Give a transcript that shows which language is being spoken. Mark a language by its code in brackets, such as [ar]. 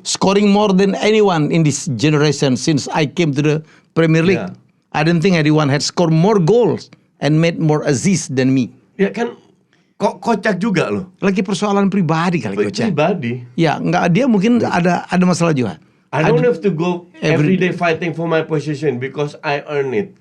[en] Scoring more than anyone in this generation since I came to the Premier League. I don't think anyone had scored more goals and made more assists than me. [id] Ya kan, Kok kocak juga loh. Lagi persoalan pribadi kali Coach ya. Pribadi. Ya, enggak, dia mungkin ada masalah juga. [en] I don't have to go every day fighting for my position because I earn it.